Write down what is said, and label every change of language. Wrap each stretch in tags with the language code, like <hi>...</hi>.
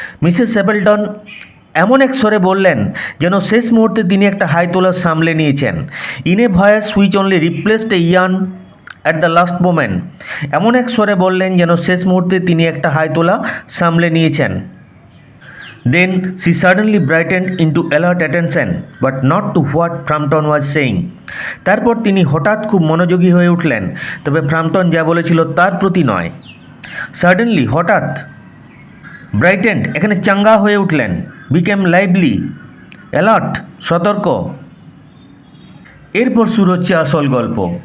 <bn>Mrs স্যাপেলটন এমন এক স্বরে বললেন যেন শেষ মুহূর্তে তিনি একটা হাই তোলা সামলে নিয়েছেন।</bn> <en>In a voice which only replaced a yawn at the last moment.</en> <bn>এমন এক স্বরে বললেন যেন শেষ মুহূর্তে তিনি একটা হাই তোলা সামলে নিয়েছেন।</bn> <en>Then she suddenly brightened into alert attention, but not to what Frampton was saying.</en> <bn>তারপর তিনি হঠাৎ খুব মনোযোগী হয়ে উঠলেন, তবে ফ্রাম্পটন যা বলেছিল তার প্রতি নয়। সাডেনলি, হঠাৎ। ব্রাইটেন্ড, এখানে চাঙ্গা হয়ে উঠলেন।</bn> <en>became lively, alert,</en> <bn>সতর্ক। এরপর শুরু হচ্ছে আসল গল্প।</bn>